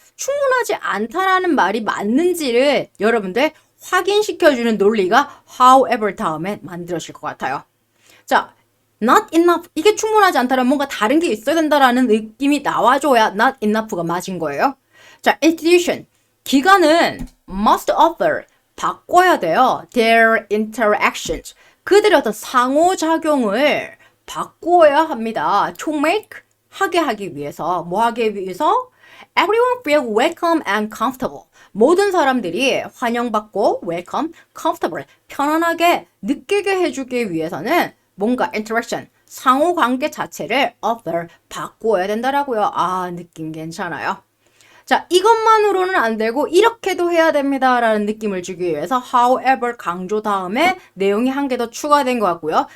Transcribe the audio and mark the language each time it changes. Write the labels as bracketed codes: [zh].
[ko] 충분하지 않다라는 말이 맞는지를 여러분들 확인시켜주는 논리가 however 다음에 만들어질 것 같아요. [en] 자, not enough. [ko] 이게 충분하지 않다면 뭔가 다른 게 있어야 된다라는 느낌이 나와줘야 not enough 가 맞은 거예요. [en] 자, institution. 기관은 must author. [ko] 바꿔야 돼요. their interactions. 그들의 어떤 상호작용을 바꾸어야 합니다. to make. 하게 하기 위해서. 뭐 하기 위해서? [en] Everyone feel welcome and comfortable. [ko] 모든 사람들이 환영받고 welcome, comfortable, 편안하게 느끼게 해주기 위해서는 뭔가 interaction, 상호관계 자체를 author, 바꾸어야 된다라고요. 아, 느낌 괜찮아요. 자, 이것만으로는 안 되고 이렇게도 해야 됩니다라는 느낌을 주기 위해서 however 강조 다음에 내용이 한 개 더 추가된 것 같고요.